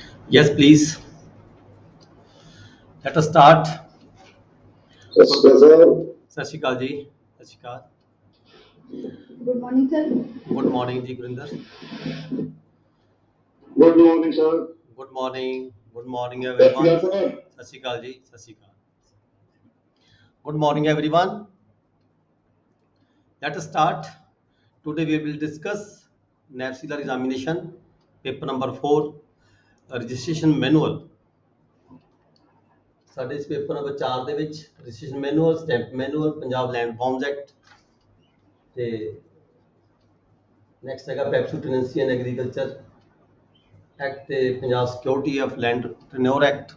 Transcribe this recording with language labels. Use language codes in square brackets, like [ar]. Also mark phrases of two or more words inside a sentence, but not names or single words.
[en] Yes, please. Let us start. [pa] ਸਤਿ ਸ਼੍ਰੀ ਅਕਾਲ ਸਰ। ਸਤਿ ਸ਼੍ਰੀ ਅਕਾਲ ਜੀ। ਸਤਿ ਸ਼੍ਰੀ ਅਕਾਲ। [en] good morning sir. Good morning ਜੀ ਗੁਰਿੰਦਰ। good morning sir. Good morning. Good morning [pa] ਸਤਿ ਸ਼੍ਰੀ [en] everyone. [pa] ਅਕਾਲ ਸਰ। ਸਤਿ ਸ਼੍ਰੀ ਅਕਾਲ ਜੀ। ਸਤਿ ਸ਼੍ਰੀ ਅਕਾਲ। [en] Good morning everyone. Let us start. Today we will discuss NAFCLR examination paper number 4 registration manual. [pa] ਸਾਡੇ ਇਸ ਪੇਪਰ ਨੰਬਰ 4 ਦੇ ਵਿੱਚ [en] registration manual, stamp manual, [pa] ਪੰਜਾਬ ਲੈਂਡ ਫਾਰਮਸ ਐਕਟ ਤੇ ਨੈਕਸਟ ਹੈਗਾ ਪੈਪਸੂ ਟੈਨੈਂਸੀ ਐਂਡ ਐਗਰੀਕਲਚਰ ਐਕਟ ਤੇ ਪੰਜਾਬ ਸਿਕਿਉਰਿਟੀ ਆਫ ਲੈਂਡ ਟੈਨਿਓਰ ਐਕਟ।